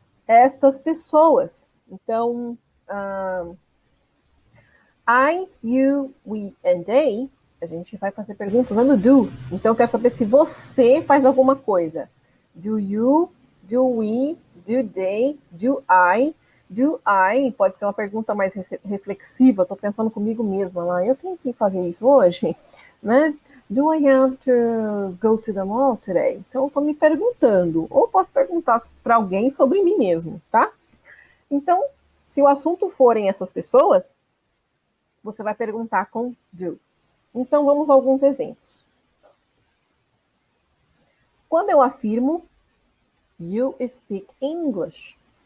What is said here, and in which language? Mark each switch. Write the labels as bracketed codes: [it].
[pt] Estas pessoas. Então, [en] I, you, we and they, [pt] a gente vai fazer perguntas usando do. Então, eu quero saber se você faz alguma coisa. [en] Do you, do we, do they, do I. Do I [pt] pode ser uma pergunta mais reflexiva. Estou pensando comigo mesma lá. Eu tenho que fazer isso hoje, né? [en] Do I have to go to the mall today? [pt] Então, eu estou me perguntando. Ou posso perguntar para alguém sobre mim mesmo, tá? Então, se o assunto forem essas pessoas, você vai perguntar com do. Então, vamos a alguns exemplos. Quando eu afirmo, [en] you speak English.